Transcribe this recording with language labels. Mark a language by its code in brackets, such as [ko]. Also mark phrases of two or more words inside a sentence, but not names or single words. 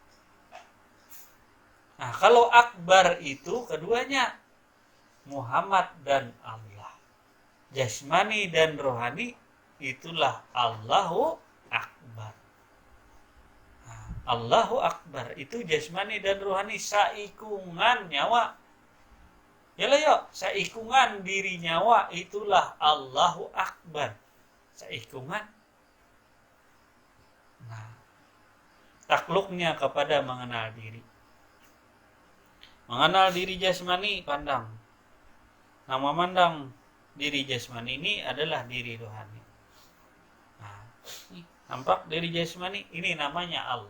[id] Nah, kalau Akbar itu keduanya Muhammad dan Allah. Jasmani dan rohani itulah [ar] Allahu Akbar. [id] Nah, [ar] Allahu Akbar [id] itu jasmani dan rohani [bjn] saikungan nyawa. [id] Yalah yuk, [bjn] saikungan diri nyawa [id] itulah [ar] Allahu Akbar. [id] Saikungan. Nah, takluknya kepada mengenal diri. Mengenal diri jasmani pandang. Nama mandang diri jasmani ini adalah diri rohani. Nah, nampak diri jasmani ini namanya Allah.